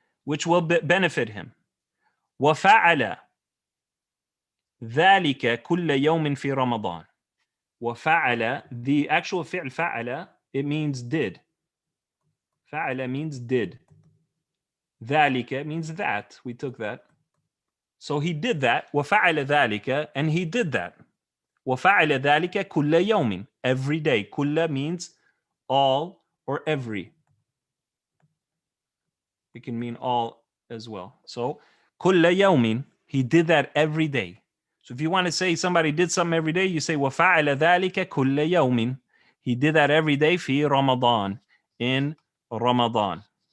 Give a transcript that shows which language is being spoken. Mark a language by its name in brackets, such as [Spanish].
[English] Which will benefit him. [Arabic] وَفَعَلَ ذَلِكَ كُلَّ يَوْمٍ فِي رَمَضَانٍ. [English] وَفَعَلَ, the actual fi'l فَعَلَ, it means did. فَعَلَ means did. ذَلِكَ means that. We took that. So he did that. [Arabic] وَفَعَلَ ذَلِكَ, [English] and he did that. [Arabic] وَفَعَلَ ذَلِكَ كُلَّ يَوْمٍ, [English] every day. كُلَّ means all or every. It can mean all as well. So [Arabic] كُلَّ يَوْمٍ, [English] he did that every day. So if you want to say somebody did something every day, you say [Arabic] وَفَعَلَ ذَلِكَ كُلَّ يَوْمٍ. [English] He did that every day [Arabic] في رمضان, [English] in Ramadan.